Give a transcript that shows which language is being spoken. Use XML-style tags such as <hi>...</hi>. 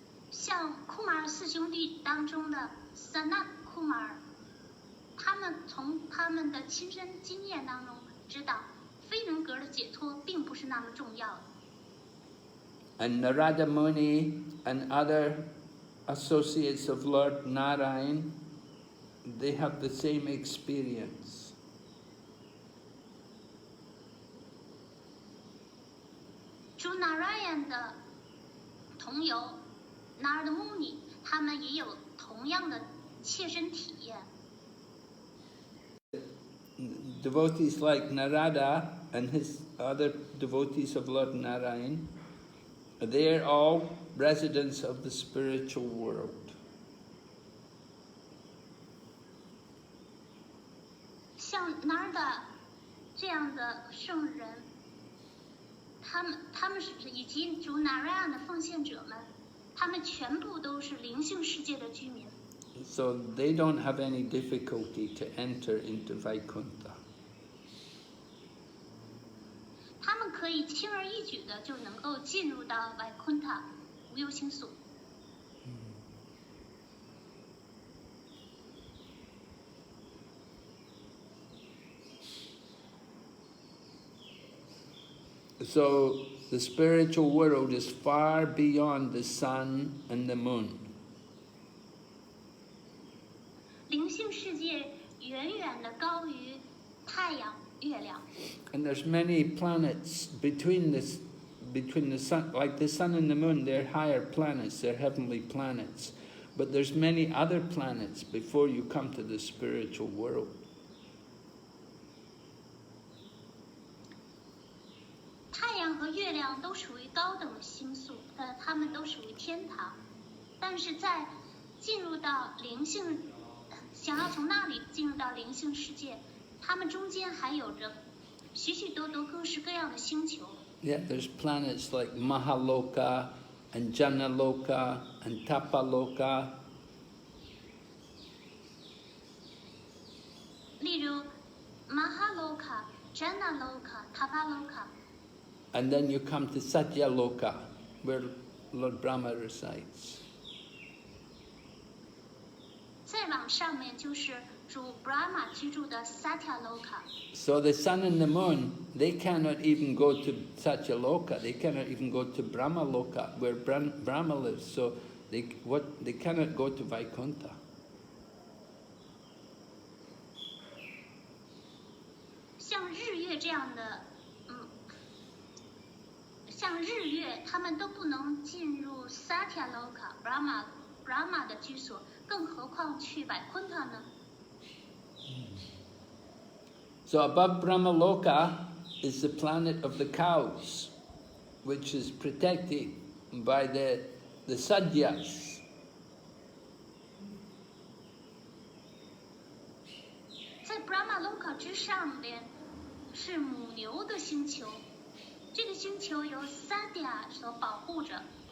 <zh>像库马尔4兄弟当中的 Sanat Kumar，他们从他们的亲身经验当中知道，非人格的解脱并不是那么重要的。</zh> <en>And Narada Muni and other associates of Lord Narayan, they have the same experience.</en> <zh>主 Narayan 的同游 Narada Muni， 他们也有同样的切身体验。</zh> <en>Devotees like Narada and his other devotees of Lord Narayan, they're all residents of the spiritual world.</en> <zh>像 Narada 这样的圣人，他们是以及主 Narayan 的奉献者们，他们全部都是灵性世界的居民。</zh> <en>So they don't have any difficulty to enter into Vaikuntha.</en> <zh>他们可以轻而易举的就能够进入到 Vaikuntha 无忧心所。</zh> <en>So the spiritual world is far beyond the sun and the moon.</en> <zh>灵性世界远远的高于太阳、月亮。</zh> <en>And there's many planets between the sun, like the sun and the moon, they're higher planets, they're heavenly planets. But there's many other planets before you come to the spiritual world.</en> <zh>太阳和月亮都属于高等的星宿，它们都属于天堂。但是在进入到灵性，想要从那里进入到灵性世界，它们中间还有着许许多多各式各样的星球。</zh> <en>Yeah, there's planets like Mahaloka and Janaloka and Tapaloka.</en> <zh>例如 Mahaloka、Janaloka、Tapaloka。</zh> <en>And then you come to Satyaloka, where Lord Brahma resides.</en> <zh>再往上面就是主 Brahma 居住的 Satyaloka。</zh> <en>So the sun and the moon, they cannot even go to Satyaloka, they cannot even go to Brahmaloka, where Brahma lives. So they cannot go to Vaikuntha.</en> <zh>像日月这样的，像日月，他们都不能进入 Satyaloka Brahma 的居所，更何况去 Vaikuntha 呢？</zh> <en>So above Brahmaloka is the planet of the cows, which is protected by the Sadyas.</en> <zh>在 Brahmaloka 之上边是母牛的星球，这个星球由 Sadya 所保护着。</zh>